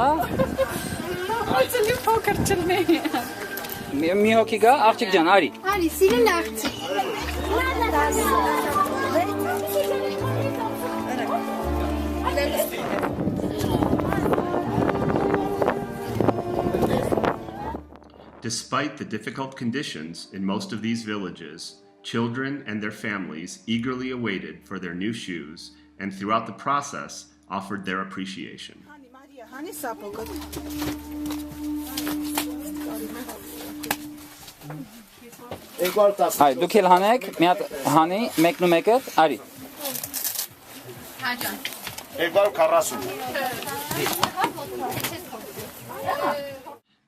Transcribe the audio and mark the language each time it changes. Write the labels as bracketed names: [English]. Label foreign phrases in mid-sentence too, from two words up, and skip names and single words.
[Armenian] Ոցելի փոքր չլնի։ Մի հոգի գա, աղջիկ ջան, արի։ Արի, սիրուն աղջիկ։ [English] Despite the difficult conditions in most of these villages, children and their families eagerly awaited for their new shoes and throughout the process offered their appreciation. [Armenian] Այ դուք էլ հանեք, մի հատ հանի, մեկն ու մեկը, արի։ Հաջան։ 240.